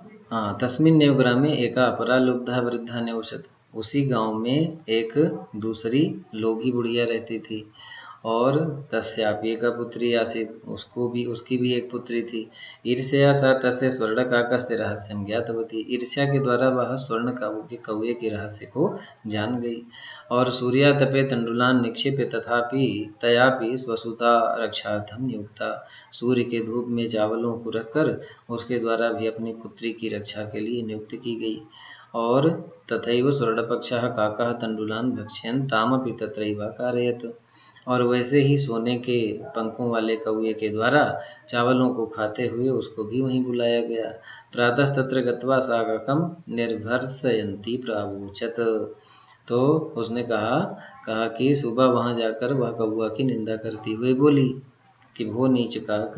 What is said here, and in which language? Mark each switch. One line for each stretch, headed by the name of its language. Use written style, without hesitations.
Sanskrit: हाँ, तस्मिन्नेव ग्रामे एका अपरा लुब्धा वृद्धा न्यौषध।
Hindi: उसी गांव में एक दूसरी लोभी बुढ़िया रहती थी। और
Sanskrit: तस्यापि एका पुत्री आसीत्,
Hindi: उसकी भी एक पुत्री थी।
Sanskrit: ईर्ष्या सा तस्य स्वर्णकाकस्य रहस्यं ज्ञातवती।
Hindi: ईर्ष्या के द्वारा वह स्वर्ण के कौवे के रहस्य को जान गई।
Sanskrit: और सूर्यातपे तण्डुलान् निक्षिप्य तथापि तयापि स्वसुता रक्षार्थं नियुक्ता।
Hindi: सूर्य के धूप में चावलों को रखकर उसके द्वारा भी अपनी पुत्री की रक्षा के लिए नियुक्त की गई।
Sanskrit: और तथैव स्वर्णपक्षः काकः तण्डुलान् भक्ष्यन् तामपि तत्रैव कारयत्।
Hindi: और वैसे ही सोने के पंखों वाले कौवे के द्वारा चावलों को खाते हुए उसको भी वहीं बुलाया गया।
Sanskrit: प्रातस्तत्र गत्वा सा काकं निर्भर्सयन्ती प्रावोचत।
Hindi: तो उसने कहा कि सुबह वहां जाकर वह कौवा की निंदा करती हुए बोली कि
Sanskrit: भो नीच काक।